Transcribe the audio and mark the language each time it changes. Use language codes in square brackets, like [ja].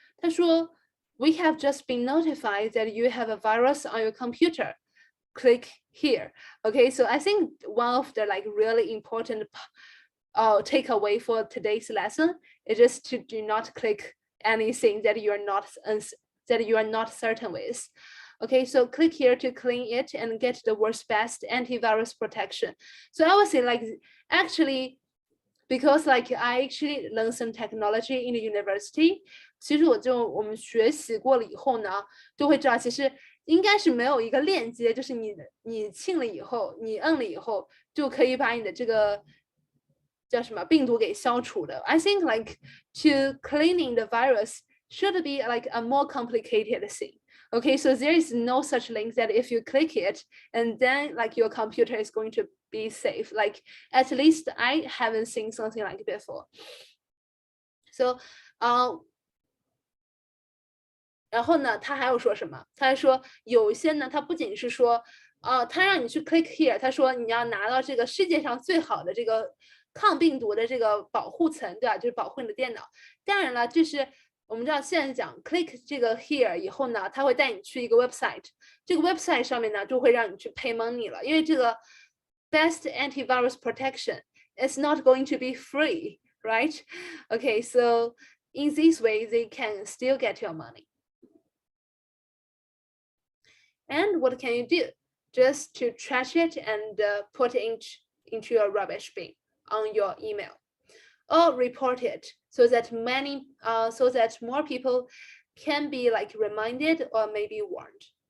[zh] 他说 [en] we have just been notified that you have a virus on your computer. Click here. Okay, so I think one of the like really important takeaway for today's lesson is just to do not click anything that you are not certain with. Okay, so click here to clean it and get the world's best antivirus protection. So I would say like actually, because like I actually learned some technology in the university, [zh] 其实我们学习过了以后呢，就会知道其实应该是没有一个链接，就是你进了以后，你摁了以后就可以把你的这个叫什么病毒给消除的。 [en] I think like to cleaning the virus should be like a more complicated thing. Okay, so there is no such link that if you click it and then like your computer is going to be safe. Like at least I haven't seen something like before. [zh] So, 然后呢，他还有说什么？他还说有一些呢，他不仅是说，他让你去 [en] click here， [zh] 他说你要拿到这个世界上最好的这个抗病毒的这个保护层，对吧？就是保护你的电脑。当然了，就是我们知道现在讲 click 这个 here 以后呢，它会带你去一个 website， 这个 website 上面呢就会让你去 [en] pay money [zh] 了，因为这个 [en] best antivirus protection is not going to be free, right? Okay, so in this way they can still get your money. And what can you do? Just to trash it and put it into your rubbish bin on your email, or report it so that more people can be like reminded or maybe warned.